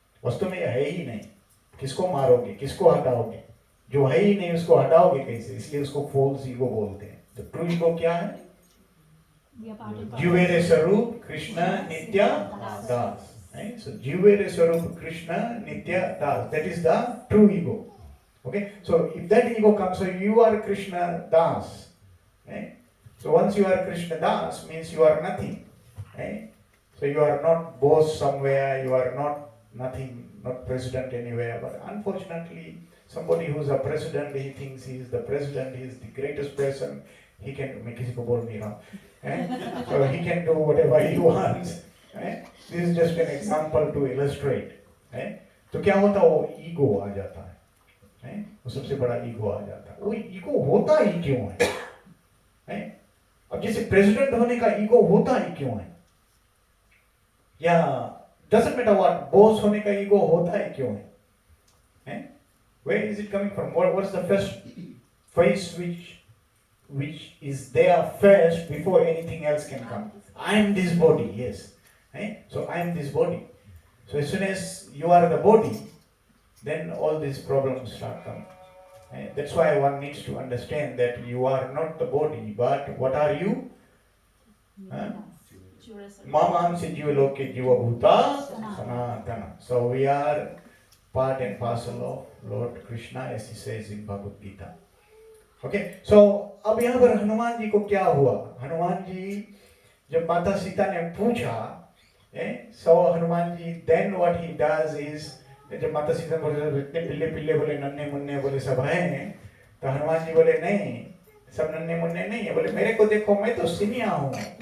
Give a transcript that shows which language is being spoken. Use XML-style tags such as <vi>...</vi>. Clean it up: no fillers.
<hi>वास्तव में है ही नहीं, किसको मारोगे, किसको हटाओगे, जो है ही नहीं उसको हटाओगे कैसे, इसलिए उसको फॉल्स ईगो बोलते हैं। तो ट्रू ईगो क्या है? जीवेरे स्वरूप कृष्ण नित्य दास, so जीवेरे स्वरूप कृष्ण नित्य दास,</hi> <en>that is the true ego. Okay, so if that ego comes, so you are Krishna das, right? So once you are Krishna das means you are nothing, right? So you are not boss somewhere, you are not nothing, not president anywhere. But unfortunately somebody who's a president, he thinks he is the president, he is the greatest person, he can,</en> <hi>मैं किसी को बोल नहीं रहा हूँ,</hi> <en>so he can do whatever he wants, this is just an example to illustrate,</en> <hi>तो क्या होता है, वो ईगो आ जाता है, वो सबसे बड़ा ईगो आ जाता है। वो ईगो होता ही क्यों है? अब जैसे प्रेसिडेंट होने का ईगो होता ही क्यों है, या</hi> <en>doesn't matter what,</en> <hi>बॉस होने का ईगो होता ही क्यों है?</hi> <en>Where is it coming from? What's the first phase which is there first before anything else can come? I am this body, yes. So I am this body. So as soon as you are the body, then all these problems start coming. That's why one needs to understand that you are not the body, but what are you?</en> <sa>Mamansi Jivaloke Jivabhuta Sanatana.</sa> <en>So we are part and parcel of Lord Krishna, as he says in Bhagavad Gita.</en> <hi>Okay, so अब यहाँ पर हनुमान जी को क्या हुआ? हनुमान जी जब माता सीता ने पूछा, so Hanuman ji</hi> <en>then what he does is,</en> <hi>जब माता सीता बोले इतने पिल्ले पिल्ले बोले नन्हे मुन्ने बोले सब हैं, तो हनुमान जी बोले नहीं, सब नन्हे मुन्ने नहीं है, बोले मेरे को देखो मैं तो सिनिया हूँ।</hi>